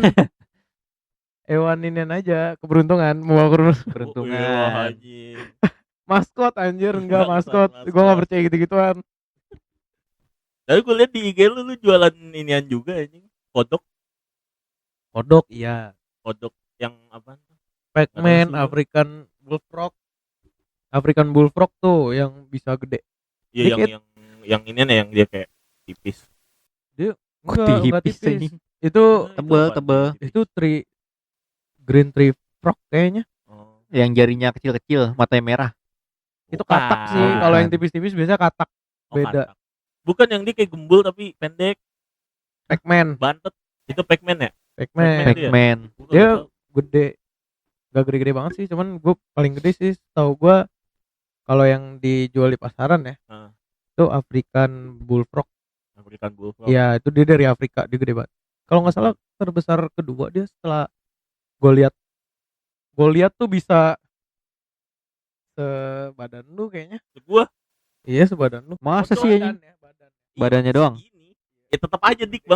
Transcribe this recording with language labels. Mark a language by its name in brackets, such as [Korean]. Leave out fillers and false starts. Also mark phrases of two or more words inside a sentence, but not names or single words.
[Indonesian] Hewan inian aja, keberuntungan, mau Peruntungan. Wah, anjing. maskot anjir, enggak Bangsat, maskot. Gue nggak percaya gitu-gituan. Tapi gue liat di IG lu jualan inian juga anjing. Kodok Iya. kodok yang apa? Pac-Man, Ada sih, [English] African bullfrog [Indonesian] tuh yang bisa gede. Iya, Dikit. yang ini nih yang dia kayak tipis. Enggak tipis tipis. anjing. Itu Tebel. itu [English] green tree frog [Indonesian] kayaknya. Oh. Yang jarinya kecil-kecil, matanya merah. Itu Bukan. katak sih. Kalau yang tipis-tipis biasanya katak. Oh, beda. katak. Bukan yang dia kayak gembul tapi pendek, Pac-Man. bantet. Itu Pac-Man ya? Pac-Man. Pac-Man. Pac-Man. Gua Dia nggak tahu. gede. Gak gede-gede banget sih, cuman gue paling gede sih tahu gue kalau yang dijual di pasaran ya. Ah. Itu [English] African bullfrog. African bullfrog. [Indonesian] Iya, itu dia dari Afrika, dia gede banget. Kalau nggak salah terbesar kedua dia setelah gue lihat tuh bisa sebadan lu kayaknya. Gua Iya, sebadan lu. Masa Oh, sih anjing? Badannya doang? segini. Ya tetap aja dik bang.